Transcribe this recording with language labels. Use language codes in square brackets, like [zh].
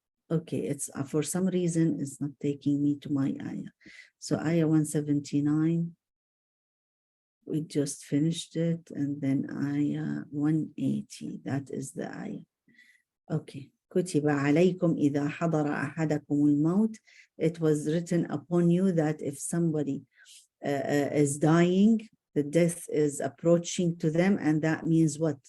[en] Okay, it's for some reason it's not taking me to my ayah. So ayah 179, we just finished it, and then ayah 180, that is the ayah. Okay. [ar] كتب عليكم إذا حضر أحدكم الموت. [en] It was written upon you that if somebody is dying, the death is approaching to them, and that means what?